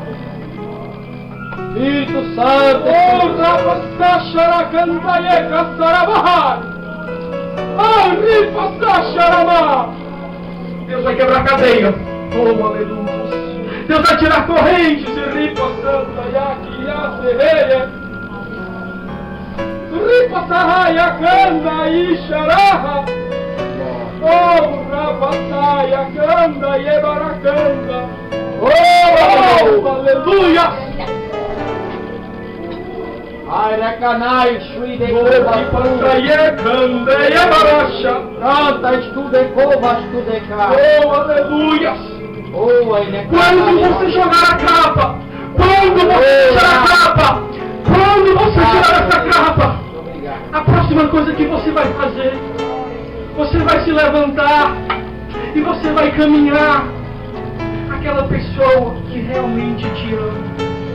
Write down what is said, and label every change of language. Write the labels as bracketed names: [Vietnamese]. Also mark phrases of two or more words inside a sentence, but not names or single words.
[Portuguese] Espírito Santo, oh, Rapasachara Cantaye Cassarabahar, oh, Ripasacharama. Deus vai quebrar cadeia, oh, aleluia. Deus vai tirar correntes, e Ripasantayaki Yasereia, Ripasahaya Kanda Isharaha, oh, Rapasaya Kanda Yebarakanda, oh, aleluia. Airecanai, Shri de Canta, estude cova, estude cá. Oh, aleluia! Quando você jogar a capa, quando você tirar a capa, quando você tirar essa capa, a próxima coisa que você vai fazer, você vai se levantar e você vai caminhar aquela pessoa que realmente te ama.